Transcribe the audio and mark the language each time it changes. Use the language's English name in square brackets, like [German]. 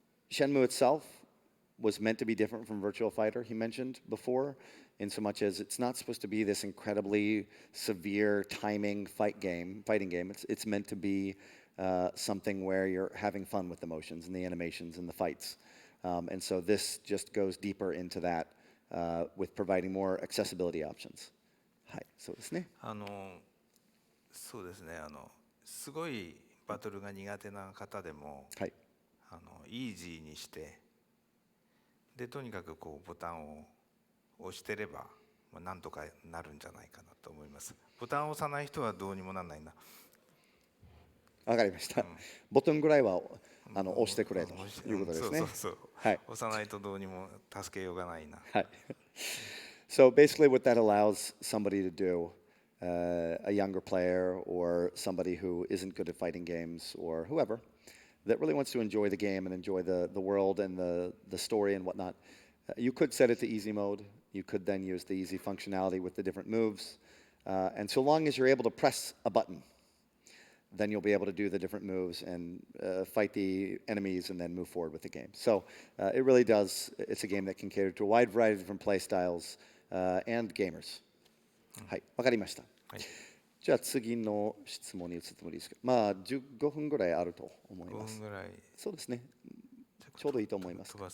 [English] Shenmue itself was meant to be different from Virtua Fighter, he mentioned before, in so much as it's not supposed to be this incredibly severe timing fighting game. It's meant to be something where you're having fun with the motions and the animations and the fights. And so this just goes deeper into that with providing more accessibility options. [Japanese] はい、そうですね。そうですね。すごいバトルが苦手な方でも、はい、イージーにして、でとにかくこうボタンを押してれば、なんとかなるんじゃないかなと思います。ボタンを押さない人はどうにもならないな。わかりました。ボタンぐらいは押してくれということですね。はい。押さないとどうにも助けようがないな。はい。 [English] So basically what that allows somebody to do, a younger player or somebody who isn't good at fighting games or whoever, that really wants to enjoy the game and enjoy the world and the story and whatnot, you could set it to easy mode. You could then use the easy functionality with the different moves. And so long as you're able to press a button, then you'll be able to do the different moves and fight the enemies and then move forward with the game. So it really does, it's a game that can cater to a wide variety of different play styles and gamers. [Japanese] はい、わかりました。はい、じゃあ次の質問に移ってもいいですか。まあ15分ぐらいあると思います。 5分ぐらい。そうですね。ちょうどいいと思います。